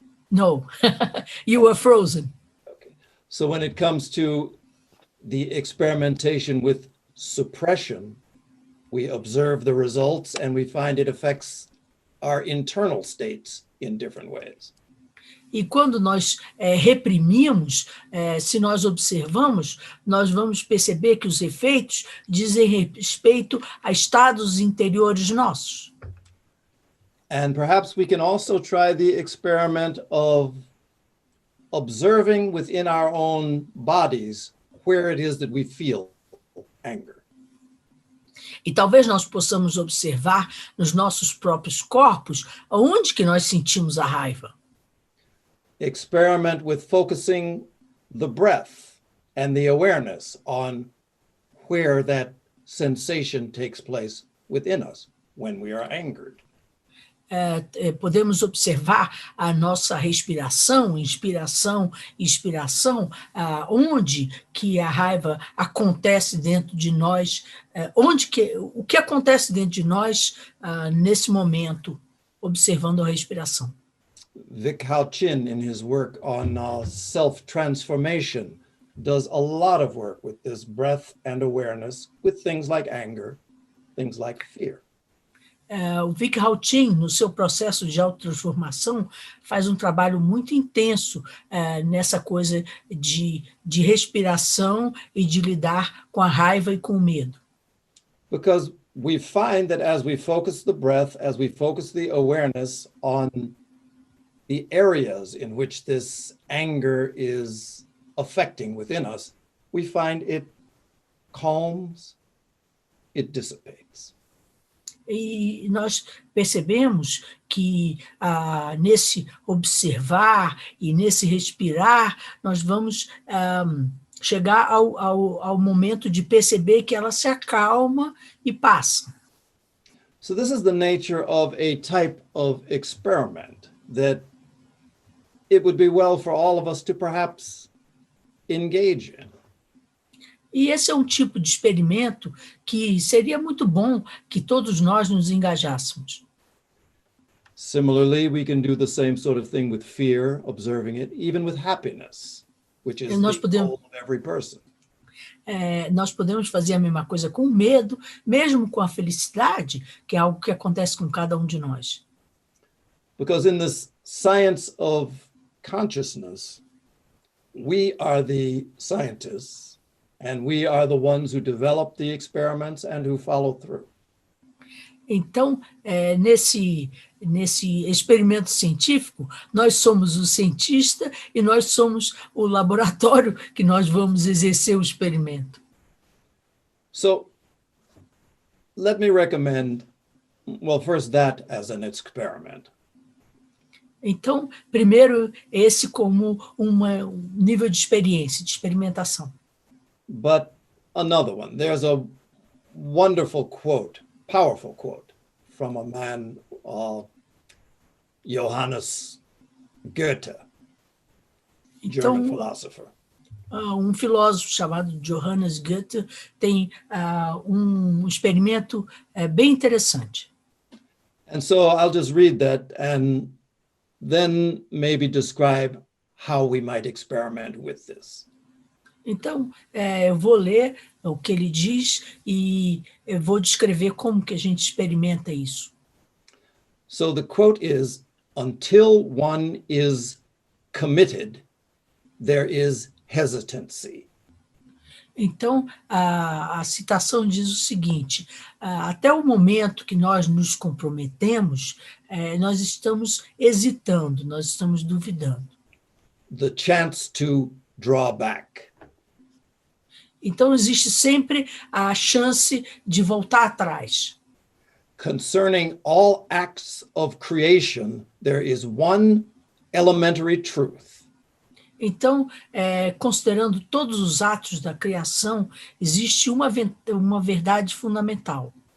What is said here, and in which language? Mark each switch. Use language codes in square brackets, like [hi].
[en] No, you were frozen. Okay. So when it comes to the experimentation with suppression, we observe the results and we find it affects our internal states in different ways. [pt] E quando nós reprimimos, se nós observamos, nós vamos perceber que os efeitos dizem respeito a estados interiores nossos. [en] And perhaps we can also try the experiment of observing within our own bodies where it is that we feel anger. [pt] E talvez nós possamos observar nos nossos próprios corpos onde que nós sentimos a raiva. [en] Experiment with focusing the breath and the awareness on where that sensation takes place within us when we are angered. [pt] Podemos observar a nossa respiração, inspiração, expiração, onde que a raiva acontece dentro de nós, o que acontece dentro de nós nesse momento, observando a respiração. [en] Vic Chin, in his work on self-transformation, does a lot of work with this breath and awareness with things like anger, things like fear. [pt] O Vic Chin, no seu processo de autotransformação, faz um trabalho muito intenso nessa coisa de respiração e de lidar com a raiva e com o medo. [en] Because we find that as we focus the breath, as we focus the awareness on the areas in which this anger is affecting within us, we find it calms, it dissipates. [pt] E nós percebemos que nesse observar e nesse respirar, nós vamos chegar ao momento de perceber que ela se acalma e passa. [en] So this is the nature of a type of experiment that it would be well for all of us to perhaps engage in. [pt] E esse é um tipo de experimento que seria muito bom que todos nós nos engajássemos. [en] Similarly, we can do the same sort of thing with fear, observing it, even with happiness, which is the goal of every person. [pt] Nós podemos fazer a mesma coisa com o medo, mesmo com a felicidade, que é algo que acontece com cada um de nós. [en] Because in this science of consciousness, we are the scientists, and we are the ones who develop the experiments and who follow through. [pt] Então, nesse experimento científico, nós somos o cientista e nós somos o laboratório que nós vamos exercer o experimento. [en] So, let me recommend, well, first that as an experiment. [pt] Então, primeiro, esse como um nível de experiência, de experimentação. [en] But another one, there's a wonderful quote, powerful quote from a man, Johannes Goethe, German philosopher. [pt] Um filósofo chamado Johannes Goethe tem um experimento bem interessante. [en] And so I'll just read that and then maybe describe how we might experiment with this. [pt] Então, eu vou ler o que ele diz e eu vou descrever como que a gente experimenta isso. [en] So the quote is, until one is committed, there is hesitancy. [pt] Então, a citação diz o seguinte, até o momento que nós nos comprometemos, nós estamos hesitando, nós estamos duvidando. [en] The chance to draw back. [pt] Então, existe sempre a chance de voltar atrás. [en] Concerning all acts of creation, there is one elementary truth. [pt] Então, considerando todos os atos da criação, existe uma verdade fundamental.